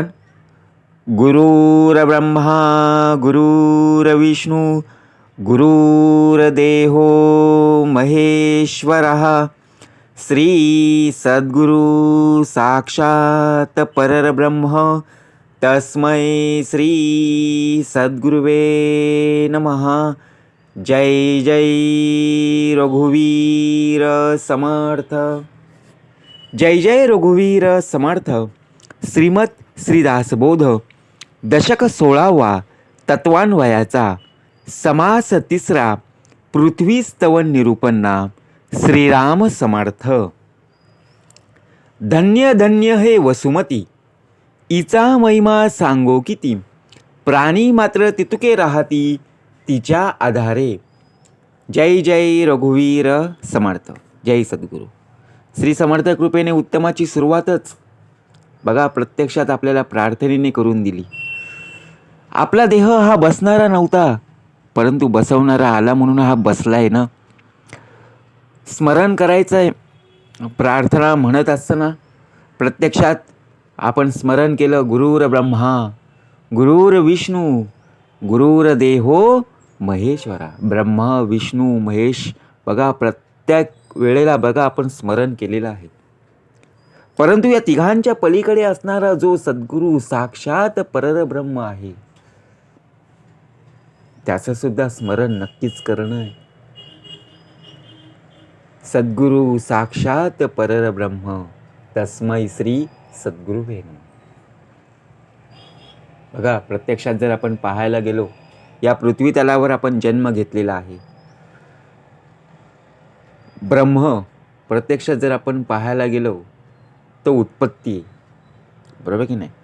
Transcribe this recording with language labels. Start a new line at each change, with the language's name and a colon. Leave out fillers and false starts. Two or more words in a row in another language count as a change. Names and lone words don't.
Sanskrit: गुरुर्ब्रह्मा गुरुर्विष्णू गुरुर्देहो महेश्वरः श्री सद्गुरु साक्षात परब्रह्म तस्मै श्री सद्गुरुवे नमः.
Marathi: जय जय रघुवीर समर्थ. जय जय रघुवीर समर्थ. श्रीमद श्रीदासबोध दशक 16वा तत्वान्वयाचा समास 3रा पृथ्वी स्तवन निरूपणा. श्रीराम समर्थ. धन्य धन्य हे वसुमती, इचा महिमा सांगो किती. प्राणी मात्र तितुके राहती, तिच्या आधारे. जय जय रघुवीर समर्थ. जय सद्गुरू. श्री समर्थ कृपेने उत्तमाची सुरुवातच बघा प्रत्यक्षात आपल्याला प्रार्थनेने करून दिली. आपला देह हा बसणारा नव्हता, परंतु बसवणारा आला म्हणून हा बसलाय ना. स्मरण करायचंय. प्रार्थना म्हणत असताना प्रत्यक्षात आपण स्मरण केलं.
Sanskrit: गुरुर ब्रह्मा गुरुर विष्णू गुरुर्देहो महेश्वरा.
Marathi: ब्रह्मा विष्णू महेश बघा प्रत्येक वेळेला बघा आपण स्मरण केलेलं आहे. परंतु या तिघांच्या पलीकडे असणारा जो सद्गुरू साक्षात परब्रह्म आहे, त्याचं सुद्धा स्मरण नक्कीच करणं आहे.
Sanskrit: सद्गुरू साक्षात परब्रह्म तस्मै श्री सद्गुरुवे नमः.
Marathi: बघा प्रत्यक्षात जर आपण पाहायला गेलो, या पृथ्वी तलावर आपण जन्म घेतलेला आहे. ब्रह्म प्रत्यक्षात जर आपण पाहायला गेलो तो उत्पत्ती आहे, बरोबर की नाही.